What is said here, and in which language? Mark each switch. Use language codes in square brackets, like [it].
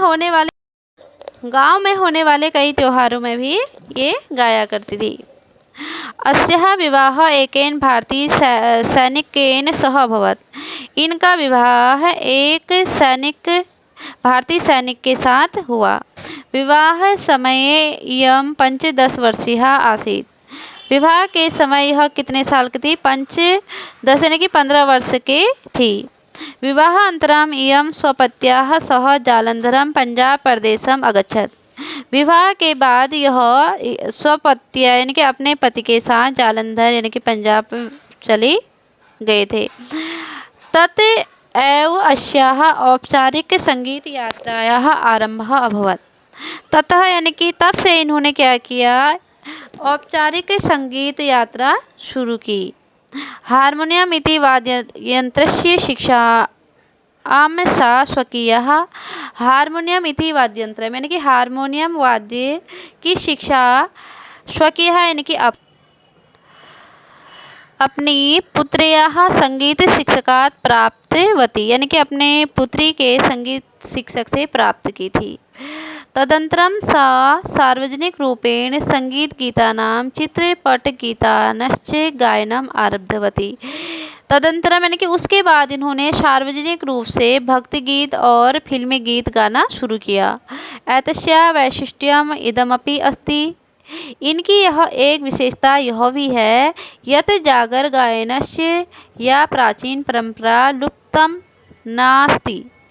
[hi] गांव में होने वाले कई त्योहारों में भी ये गाया करती थी। [sa] अस्याः विवाह एकेन भारतीय सैनिकेन सह अभवत्। [hi] इनका विवाह एक भारतीय सैनिक के साथ हुआ। [sa] विवाह समये इयं 15 वर्षीया आसीत्। [hi] विवाह के समय यह कितने साल की थी, 10 यानी कि 15 वर्ष की थी। [sa] विवाहानन्तरम् इयं स्वपत्याः सह जालन्धरं पंजाब प्रदेशम् अगच्छत्। [hi] विवाह के बाद यह स्वपत्या यानी कि अपने पति के साथ जालंधर यानी कि पंजाब चले गए थे। [sa] तत् एव अस्याः औपचारिक संगीत यात्रायाः आरंभः अभवत्। [hi] ततः यानी कि तब से इन्होंने क्या किया, औपचारिक संगीत यात्रा शुरू की। [sa] हार्मोनियम इति वाद्ययन्त्रस्य शिक्षां सा स्वकीयः। हार्मोनियम इति वाद्ययन्त्रं [hi] यानी कि हार्मोनियम वाद्य की शिक्षा स्वकीयः यानी कि अपनी [sa] पुत्र्याः संगीत शिक्षकात् प्राप्तवती, [hi] यानी कि अपने पुत्री के संगीत शिक्षक से प्राप्त की थी। [sa] तदनन्तरं सा सार्वजनिकरूपेण सङ्गीतगीतानां चित्रपटगीतानश्च गायनम् आरब्धवती। [hi] तदनन्तरं यानी कि उसके बाद इन्होंने सार्वजनिक रूप से भक्ति गीत और फिल्मी गीत गाना शुरू किया। [sa] एतस्याः वैशिष्ट्यम् इदमपि अस्ति। [hi] इनकी यह एक विशेषता यह भी है, [sa] यत् जागर गायनस्य या प्राचीन परंपरा लुप्तं नास्ति।